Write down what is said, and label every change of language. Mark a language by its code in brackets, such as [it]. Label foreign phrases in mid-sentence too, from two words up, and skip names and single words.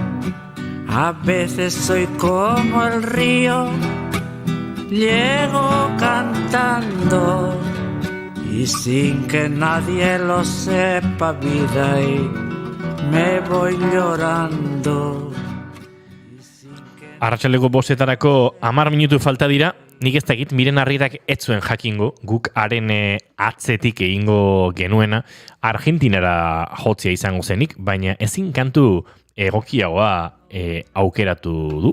[es] A veces soy como el río, llego cantando y sin que nadie lo sepa vida y me voy llorando. [eu] Arratsaleko 5:00 10 minutu falta dira. Nik ez dakit Miren Arrierak ez zuen jakingo, guk haren atzetik egingo genuena Argentinara jotzea izango zenik, baina ezin kantu egokiagoa aukeratu du.